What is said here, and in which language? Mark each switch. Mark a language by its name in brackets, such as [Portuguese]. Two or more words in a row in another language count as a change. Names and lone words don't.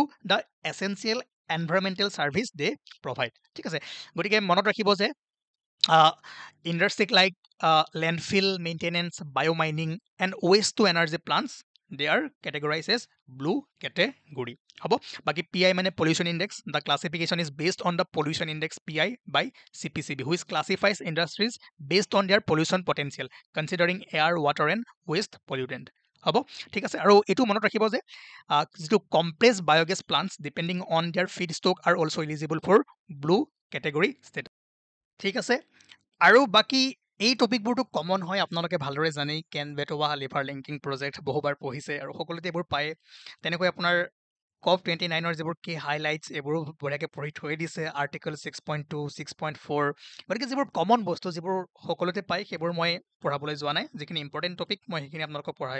[English] the essential environmental services they provide [Assamese] ঠিক আছে গতিকে মনত ৰাখিব যে [English] industries like landfill maintenance bio-mining and waste to energy plants they are categorized as blue category [Assamese] হ'ব বাকি [English] PI মানে pollution index the classification is based on the pollution index PI by CPCB which classifies industries based on their pollution potential considering air water and waste pollutant [Assamese] হ'ব ঠিক আছে আৰু এটো মনত ৰাখিব যে যিটো [English] complex biogas plants depending on their feedstock are also eligible for blue category status [Assamese] ঠিক আছে আৰু বাকি এই টপিকবোৰটো কমন হয় আপোনালোকে ভালদৰে জানে কেন বেটোৱা লিভাৰ লিংকিং প্ৰজেক্ট বহুবাৰ পঢ়িছে আৰু সকলোতে এইবোৰ পায় তেনেকৈ আপোনাৰ COP29 যিবোৰ কি হাইলাইটছ এইবোৰ বঢ়িয়াকৈ পঢ়ি থৈ দিছে আৰ্টিকল 6.2 6.4 গতিকে যিবোৰ কমন বস্তু যিবোৰ সকলোতে পায় সেইবোৰ মই পঢ়াবলৈ যোৱা নাই যিখিনি [English] important topic [Assamese] মই সেইখিনি আপোনালোকক পঢ়াই